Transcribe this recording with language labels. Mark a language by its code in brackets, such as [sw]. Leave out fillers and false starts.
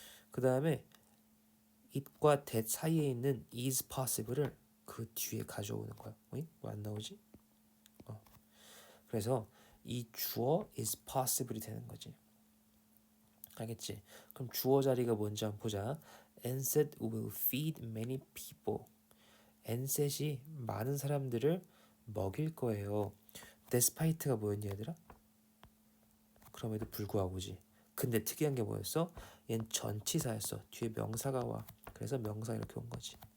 [ko] 그 다음에 it과 that 사이에 있는 is possible을 그 뒤에 가져오는 거야. 왜 안 나오지? 그래서 이 주어 is possible이 되는 거지. 알겠지? 그럼 주어 자리가 뭔지 한번 보자. [en] NSAID will feed many people. [ko] NSAID이 많은 사람들을 먹일 거예요. despite가 뭐였니 얘들아? 그럼에도 불구하고지. 근데 특이한 게 뭐였어? 얘는 전치사였어. 뒤에 명사가 와. 그래서 명사 이렇게 온 거지.